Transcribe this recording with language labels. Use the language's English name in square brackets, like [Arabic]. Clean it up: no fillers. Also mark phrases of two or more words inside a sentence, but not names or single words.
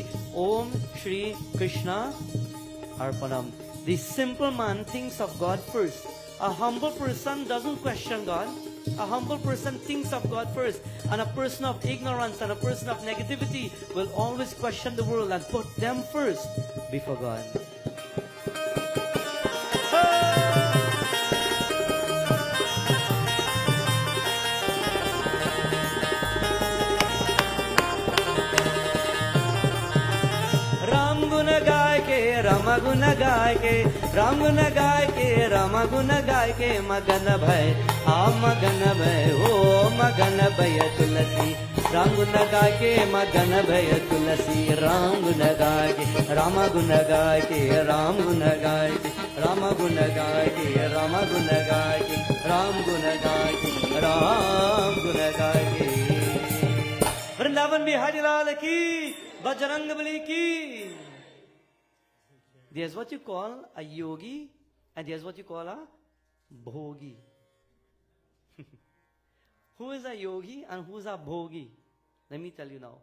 [Sanskrit] ॐ श्री कृष्ण अर्पणम्. [English] The simple man thinks of God first. A humble person doesn't question God. A humble person thinks of God first. And a person of ignorance and a person of negativity will always question the world and put them first before God. [Hindi] राम गुन गाय के, राम गुन गाय के, राम गुन गाय के, मगन भई, मगन भई, ओ मगन भई तुलसी. राम गुन गाय के, मगन भई तुलसी. राम गुन गाय के, राम गुन गाय के, राम गुन गाय के, राम गुन गाय के, राम गुन गाय के, राम गुन गाय के, राम गुन गाय के. वृंदावन बिहारी लाल की, बजरंग बली की. [English] There's what you call a yogi and there's what you call a bhogi. Who is a yogi and who is a bhogi? Let me tell you now.